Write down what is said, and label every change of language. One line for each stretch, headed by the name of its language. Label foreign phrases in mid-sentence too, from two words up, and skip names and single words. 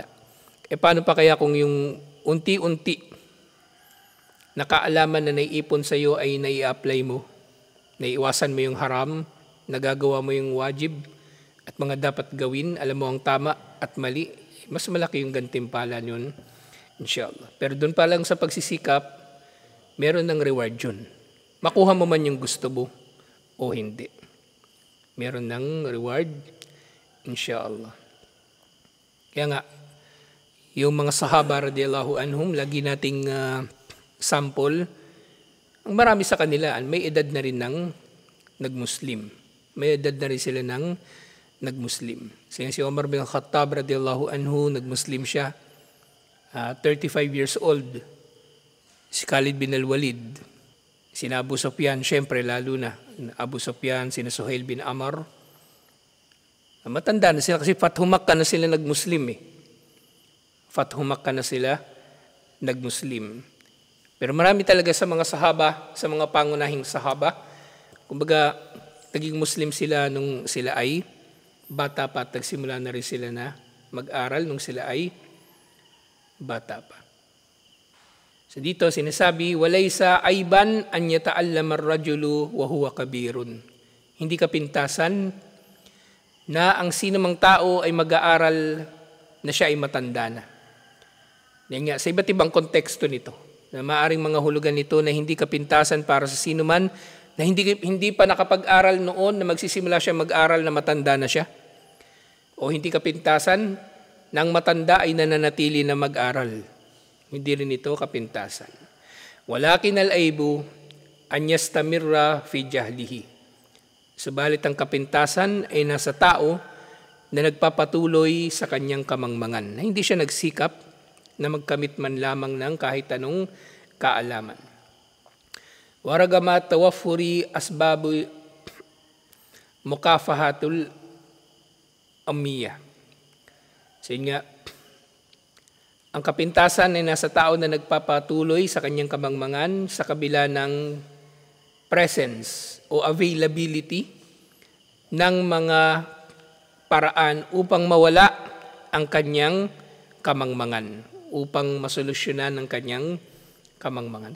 Filipino: Paano pa kaya kung yung unti-unti na kaalaman na naiipon sa iyo ay nai-apply mo, naiiwasan mo yung haram, nagagawa mo yung wajib at mga dapat gawin, alam mo ang tama at mali, mas malaki yung gantimpala yun, inshallah. Pero doon pa lang sa pagsisikap, meron ng reward yun. Makuha mo man yung gusto mo o hindi. Meron ng reward, inshallah. Kaya nga, yung mga sahaba
Arabic: رضي الله عنهم,
Filipino: lagi nating sample, ang marami sa kanila, may edad na rin ng nagmuslim. May edad na rin sila ng nagmuslim. Si Umar bin Khattab
Arabic: رضي الله عنه,
Filipino: nagmuslim siya, 35 years old. Si Khalid bin al-Walid, sina Abu Sufyan, syempre lalo na, Abu Sufyan, sina Suhail bin Amr. Matanda na sila kasi Fathu Makkah na sila nagmuslim Fathu Makkah na sila nagmuslim. Pero marami talaga sa mga sahaba, sa mga pangunahing sahaba, kumbaga, naging Muslim sila nung sila ay bata pa at nagsimula na rin sila na mag-aral nung sila ay bata pa. So dito sinasabi,
Arabic: وليس عيبا أن يتعلم الرجل وهو كبير.
Filipino: Hindi kapintasan na ang sinumang tao ay mag-aaral na siya ay matanda na. Yan nga, sa iba't ibang konteksto nito, na maaring mga hulugan nito na hindi kapintasan para sa sinuman na hindi pa nakapag-aral noon na magsisimula siya mag-aral na matanda na siya. O hindi kapintasan na ang matanda ay nananatili na mag-aral. Hindi rin ito kapintasan.
Arabic: ولكن العيب أن يستمر في جهله.
Filipino: Subalit ang kapintasan ay nasa tao na nagpapatuloy sa kanyang kamangmangan. Na hindi siya nagsikap na magkamit man lamang ng kahit anong kaalaman.
Arabic: ورغم توفر أسباب مكافحة الأمية.
Filipino: So yun nga, ang kapintasan ay nasa tao na nagpapatuloy sa kanyang kamangmangan sa kabila ng presence o availability ng mga paraan upang mawala ang kanyang kamangmangan, upang masolusyonan ang kanyang kamangmangan.